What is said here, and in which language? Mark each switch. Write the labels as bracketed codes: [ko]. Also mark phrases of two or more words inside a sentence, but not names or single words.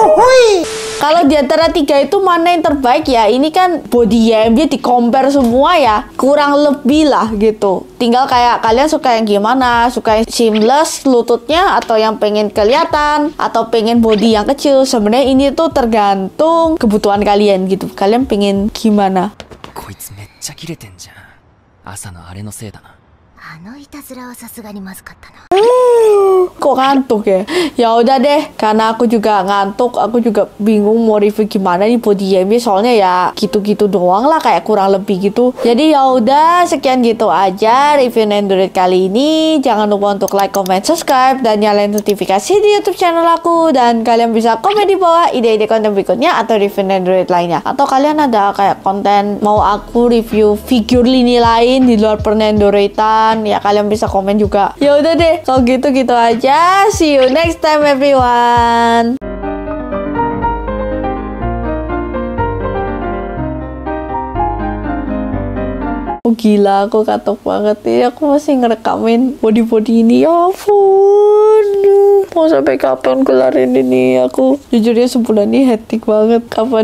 [id] Kalau di antara 3 itu mana yang terbaik ya? Ini kan body YMY di compare semua ya. Kurang lebih lah gitu. Tinggal kayak kalian suka yang gimana, suka yang seamless lututnya atau yang pengen kelihatan atau pengen body yang kecil. Sebenarnya ini tuh tergantung kebutuhan kalian gitu. Kalian pengen gimana? [ja] こいつめっちゃキレてんじゃん。朝のあれのせいだな。あのいたずらはさすがにまずかったな。 [id] Kok ngantuk ya? Ya udah deh, karena aku juga ngantuk, aku juga bingung mau review gimana nih body YMY, soalnya ya gitu-gitu doang lah, kayak kurang lebih gitu. Jadi ya udah, sekian gitu aja review Nendoroid kali ini. Jangan lupa untuk like, comment, subscribe, dan nyalain notifikasi di YouTube channel aku. Dan kalian bisa komen di bawah ide-ide konten berikutnya atau review Nendoroid lainnya. Atau kalian ada kayak konten mau aku review figur lini lain di luar per Nendoroidan, ya kalian bisa komen juga. Ya udah deh, kalau gitu aja. ya. [en] See you next time everyone. [id] Oh gila, aku katok banget nih. Aku masih ngerekamin body-body ini. Ya ampun, mau sampai kapan kelarin ini? Aku jujurnya sebulan ini hektik banget.